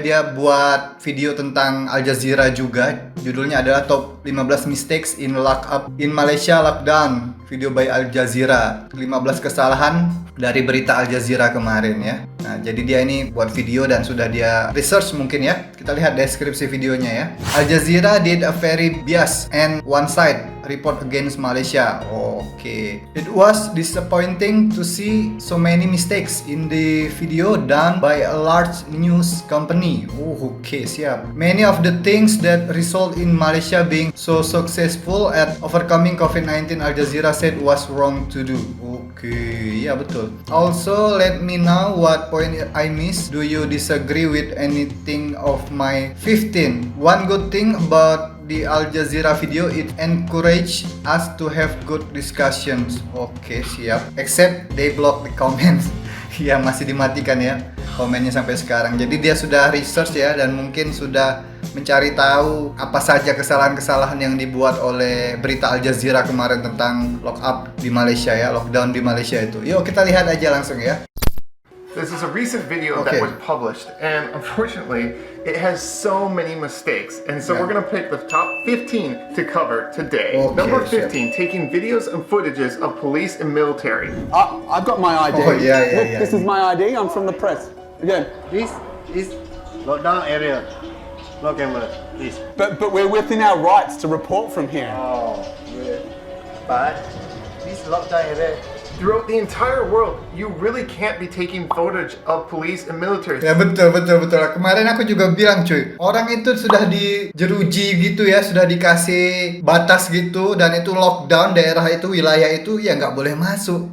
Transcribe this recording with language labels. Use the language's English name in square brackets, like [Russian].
[Indonesian] Dia buat video tentang Al-JAZEERA juga. Judulnya adalah Top 15 Mistakes in Lockup in Malaysia Lockdown. [English] Video by Al-JAZEERA. [Indonesian] 15 kesalahan dari berita Al-JAZEERA kemarin ya. Nah, jadi dia ini buat video dan sudah dia research mungkin ya. Kita lihat deskripsi videonya ya. [English] Al-JAZEERA did a very biased and one-side report against Malaysia. Okay. It was disappointing to see so many mistakes in the video done by a large news company. Okay, siap. Many of the things that result in Malaysia being so successful at overcoming COVID-19, Al-JAZEERA said was wrong to do. Okay, [Indonesian] ya betul. [English] Also, let me know what point I missed. Do you disagree with anything of my 15? One good thing about the Al-JAZEERA video, it encourage us to have good discussions. Oke, siap. Except they block the comments. [Indonesian] Ya, masih dimatikan ya komennya sampai sekarang. Jadi dia sudah research ya dan mungkin sudah mencari tahu apa saja kesalahan-kesalahan yang dibuat oleh berita Al-JAZEERA kemarin tentang lock up di Malaysia ya, lockdown di Malaysia itu. Yuk kita lihat aja langsung ya. [English] This is a recent video that was published, and unfortunately, it has so many mistakes. And so we're gonna pick the top 15 to cover today. Number 15, taking videos and footages of police and military. I've got my ID. Oh, yeah. Look, this is my ID. I'm from the press. Again. This is lockdown area. No camera, please. But we're within our rights to report from here. Oh, yeah. But this lockdown area. Throughout the entire world, you really can't be taking footage of police and military. [Indonesian] Ya betul. Kemarin aku juga bilang cuy, orang itu sudah dijeruji gitu ya, sudah dikasih batas gitu dan itu lockdown daerah itu, wilayah itu ya nggak boleh masuk.